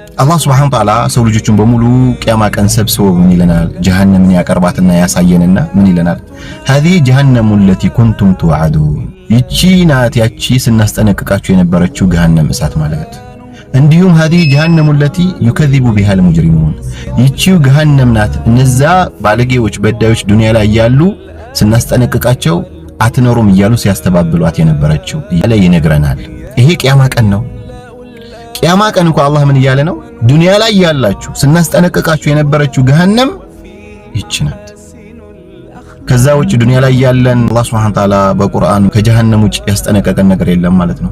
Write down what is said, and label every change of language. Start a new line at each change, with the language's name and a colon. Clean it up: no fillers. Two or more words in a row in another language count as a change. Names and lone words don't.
Amharic: አላህ
Arabic: سبحانه وتعالى
Amharic: ሰው ልጆችን በሙሉ ቂያማ ቀን ሰብስቦ ምን ይለናል? ጀሃነምን ያቀርባትና ያሳየንና ምን ይለናል?
Arabic: هذه جهنم التي كنتم توعدون
Amharic: ይቺ ናት ያቺ ስናስጠነቅቃችሁ የነበረችው ገሃነም እሳት ማለት። እንዲሁም
Arabic: هذه جهنم التي يكذب بها المجرمون
Amharic: ይቺው ገሃነም ናት እነዛ ባለጌዎች በዳዮች ዱንያ ላይ ያሉ ስናስጠነቅቃቸው አትኖሩም እያሉ ሲያስተባብሏት የነበረችው እያለ ይነግረናል። ይሄ ቂያማ ቀን ነው። ቂያማ ቀን እንኳን አላህ ምን እያለ ነው? ዱንያ ላይ ያላችሁ ስናስጠነቅቃችሁ የነበረችው ገሃነም ይቺ ናት። ከዛ ውጭ ዱንያ ላይ ያለን አላህ
Arabic: سبحانه وتعالى
Amharic: በቁርአን ከጀሃነም ውጭ ያስጠነቀቀን ነገር የለም ማለት ነው።